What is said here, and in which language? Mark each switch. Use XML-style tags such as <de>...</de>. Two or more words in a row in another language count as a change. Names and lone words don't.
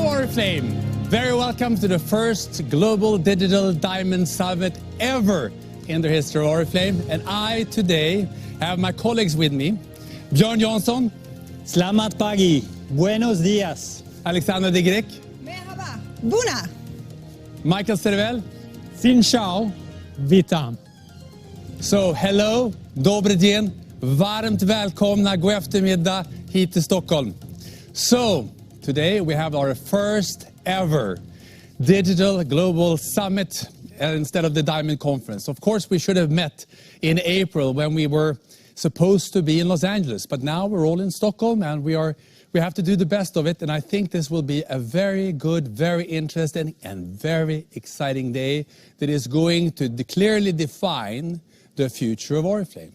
<en>Oriflame. Very welcome to the first Global Digital Diamond Summit ever in the history of Oriflame. And I today have my colleagues with me. Björn Jansson.</en> <id>Selamat pagi.</id> <es>Buenos dias. Alexander de Grek.</es> <tr>Merhaba. Bună. Michael Cervel.</tr> <vi>Xin chào. Witam.</vi> <en>So, hello,</en> <ru>добрый день,</ru> <sv>varmt välkomna, god eftermiddag hit till Stockholm.</sv> <en>So, today we have our first ever Digital Global Summit instead of the Diamond Conference. Of course, we should have met in April when we were supposed to be in Los Angeles, but now we're all in Stockholm and we have to do the best of it, and I think this will be a very good, very interesting and very exciting day that is going to clearly define the future of Oriflame.</en>